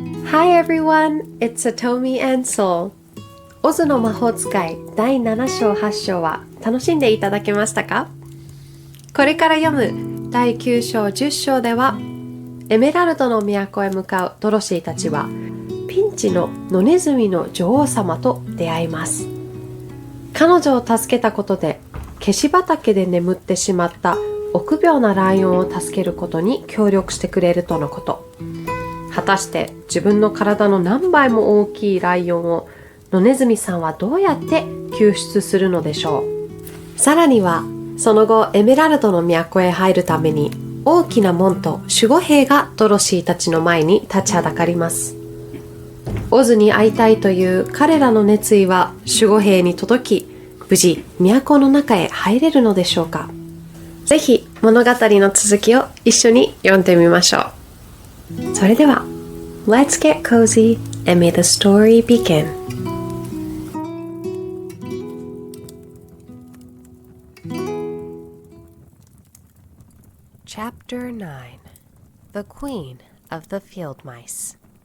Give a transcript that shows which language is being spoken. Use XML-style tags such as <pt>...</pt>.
<en>Hi everyone, it's Satomi and Soul.</en> <ja>オズの魔法使い第7章8章は楽しんでいただけましたか？これから読む第9章10章では、エメラルドの都へ向かうドロシーたちはピンチの野ネズミの女王様と出会います。彼女を助けたことでケシ畑で眠ってしまった臆病なライオンを助けることに協力してくれるとのこと。果たして自分の体の何倍も大きいライオンを野ネズミさんはどうやって救出するのでしょう。さらにはその後エメラルドの都へ入るために大きな門と守護兵がドロシーたちの前に立ちはだかります。オズに会いたいという彼らの熱意は守護兵に届き、無事都の中へ入れるのでしょうか。ぜひ物語の続きを一緒に読んでみましょう。それでは</ja> <en>Let's get cozy and may the story begin. Chapter 9 The Queen of the Field Mice.</en>